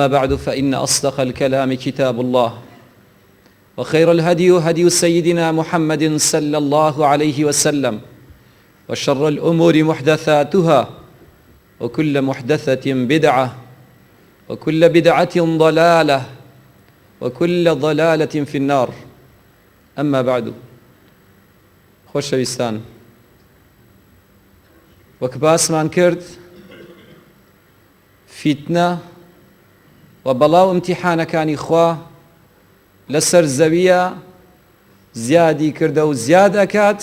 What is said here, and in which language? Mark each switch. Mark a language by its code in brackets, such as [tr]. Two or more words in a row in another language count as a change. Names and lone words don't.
[ar] بعد فإن أصدق الكلام كتاب الله وخير الهدي هدي سيدنا محمد صلى الله عليه وسلم وشر الأمور محدثاتها وكل محدثة بدعة وكل بدعة ضلالة وكل ضلالة في النار أما بعد خۆشەویستان [ckb] وەک باسمان کرد فیتنە و بەڵاو ئیمتیحانەکانی خوا لەسەر زەویە زیادی کردە و زیاد ئەکات